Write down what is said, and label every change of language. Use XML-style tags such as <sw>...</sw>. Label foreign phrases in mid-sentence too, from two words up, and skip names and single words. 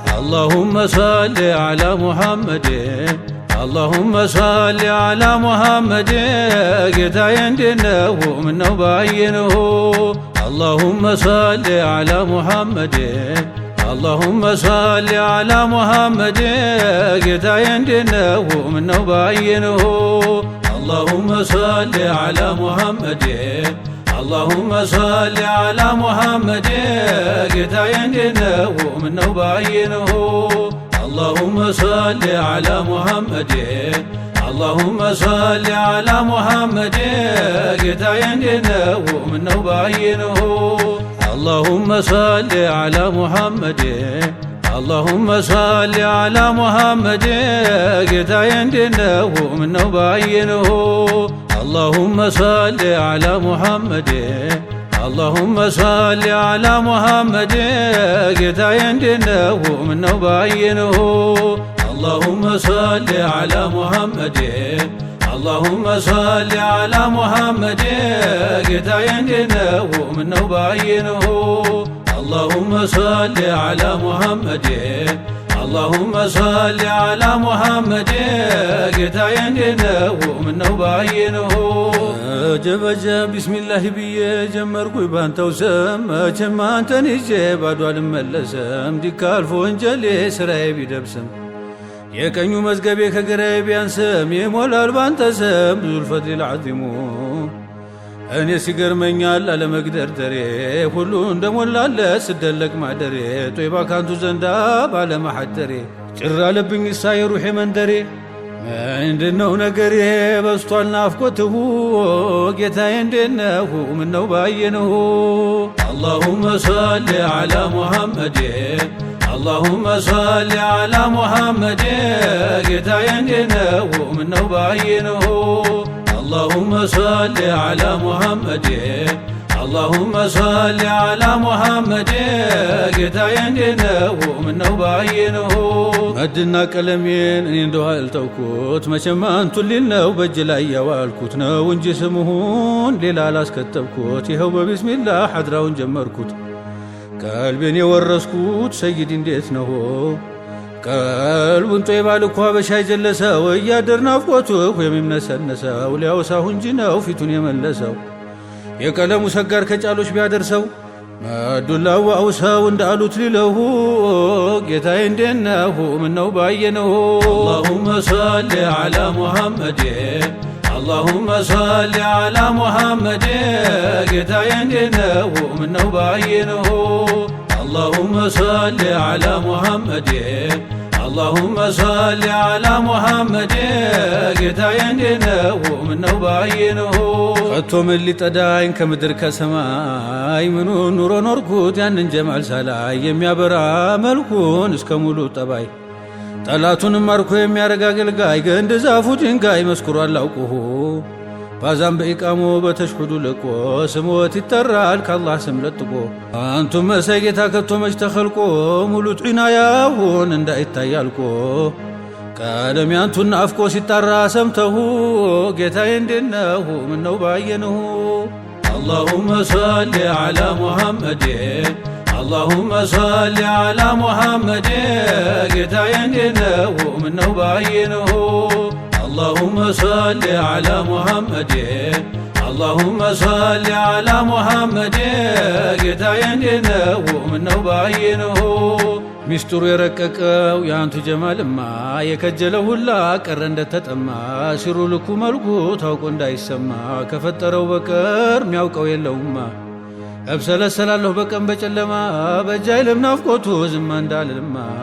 <ar>اللهم صل على محمد اللهم صل على محمد</ar> <am>ጌታዬ እንዴነው ምነው ባየነው</am> <ar>اللهم صل على محمد اللهم صل على محمد</ar> <am>ጌታዬ እንዴነው ምነው ባየነው</am> <ar>اللهم صل على محمد اللهم صل على محمد</ar> <am>ጌታዬ እንዴነው ምነው ባየነው</am> <ar>اللهم صل على محمد اللهم صل على محمد</ar> <am>ጌታዬ እንዴነው ምነው ባየነው</am> <ar>اللهم صل على محمد اللهم صل على محمد</ar> <am>ጌታዬ እንዴነው ምነው ባየነው</am> <ar>اللهم صل على محمد اللهم صل على محمد</ar> <am>ጌታዬ እንዴነው ምነው ባየነው</am> <ar>اللهم صل على محمد اللهم صل على محمد</ar> <am>ጌታዬ እንዴነው ምነው ባየነው</am> <ar>اللهم صل على محمد اللهم صل على محمد</ar> <am>ጌታዬ እንዴነው ምነው ባየነው ጀበጀብ ቢስሚላህ ብዬ ጀመርኩኝ ባንተው ስም መቼም አንተን ይዤ ባዶ አልመለስም ዲካልፎ ወንጀሌ ስራዬ ቢደብስም የቀኙ መዝገቤ ከግራዬ ቢያንስም ይሞላል ባንተ ስም</am> <ar>ذو الفضل العظيم</ar> <am>እኔ ሲገርመኛል አለመግደርደሬ ሁሉ እንደሞላለ ስደለቅ ማደሬ ጦይባ ካንቱ ዘንዳ ባለማሐደሬ ጭር አለብኝ እሳ የሩሄ መንደሬ ምንድነው ነገሬ በስቷል ናፍቆትሁ ጌታዬ እንዴነው ምነው ባየነው</am> <ar>اللهم صل على محمد اللهم صل على محمد</ar> <am>ጌታዬ እንዴነው ምነው ባየነው</am> <ar>اللهم صل على محمد اللهم صل على محمد</ar> <am>ጌታዬ እንዴነው ምነው ባየነው መድና ቀለሜን እኔ እንደው አልተውኩት መቼም አንቱን ሊል ነው በእጅ ላይ ያዋልኩት ነው እንጂ ስሙን ሌላ አላስከተብኩት ይኸው በቢስሚላህ ሐድራውን ጀመርኩት ቀልቤን የወረስኩት ሰይድ እንዴት ነው ቀልቡን ጦይባ ልኳ በሻይ ጀለሰው እያደር ናፍቆቱ የሚምነሰነሰው ሊያውሳሁ እንጂ ነው ፊቱን የመለሰው የቀለሙ ሰጋር ከጫሎች ቢያደርሰው መዱላው አውሰው እንዳሉት ሊለው ጌታዬ እንዴነው ምነው ባየነው</am> <ar>اللهم صل على محمد اللهم صل على محمد</ar> <am>ጌታዬ እንዴነው ምነው ባየነው</am> <ar>اللهم صل على محمد اللهم صل على محمد</ar> <am>ጌታዬ እንዴነው ምነው ባየነው ከቶ ምን ሊጠዳኝ ከምድር ከሰማይ ምኑን ኑሮ ኖርኩት ያንን ጀማል ሳላይ የሚያበራ መልኩን እስከ ሙሉ ጠባይ ጠላቱንም ማርኮ የሚያረጋ አገልጋይ ገንድ ዛፉ ድንጋይ መስክሮ አላውቁሁ ባዛም በኢቃሙ በተሽሁዱ ልቆ ስሞት ይጠራል ከአላህ ስም ለጥቆ አንቱም መሳይ ጌታ ከቶ መች ተኸልቆ ሙሉ ዒናያውን እንዳይታያልቆ ቀለም ያንቱን ናፍቆ ሲጣራ ሰምተሁ ጌታዬ እንዴነው ምነው ባየነው</am> <ar>اللهم صل على محمد اللهم صل على محمد</ar> <am>ጌታዬ እንዴነው ምነው ባየነው</am> <ar>اللهم صل على محمد اللهم صل على محمد</ar> <am>ጌታዬ እንዴነው ምነው ባየነው ሚስጥሩ የረቀቀው ያንቱ ጀማልማ የከጀለው ሁላ ቀረ እንደተጠማ ሲሩ ልኩ መልኩ ታውቆ እንዳይሰማ ከፈጠረው በቀር ሚያውቀው የለውማ እብሰለሰላለሁ በቀን በጨለማ በጃይልም ናፍቆቱ ዝም እንዳልልማ</am>